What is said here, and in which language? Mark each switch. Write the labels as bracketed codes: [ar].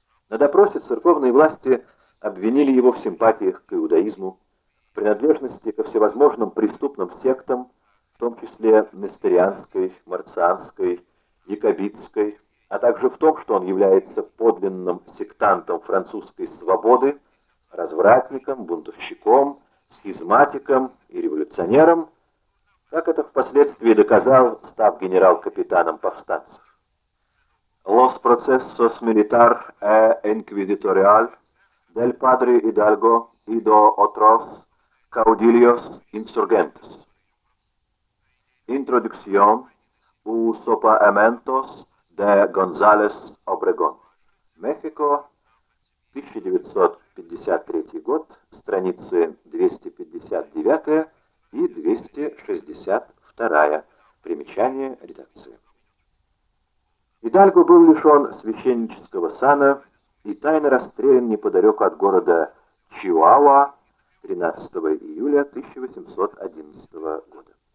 [ru] На допросе церковные власти обвинили его в симпатиях к иудаизму, в принадлежности ко всевозможным преступным сектам, в том числе несторианской, марцианской, якобитской, а также в том, что он является подлинным сектантом французской свободы, развратником, бунтовщиком, схизматиком и революционером, как это впоследствии доказал, став генерал-капитаном повстанцев. [es] «Los procesos militar e inquisitorial del padre Hidalgo y de otros caudillos insurgentes. Introducción u sopamentos de González Obregón. [ru] México, 1953 год, страницы 259 и 262, примечание редакции». Идальго был лишен священнического сана и тайно расстрелян неподалеку от города Чиуауа 13 июля 1811 года.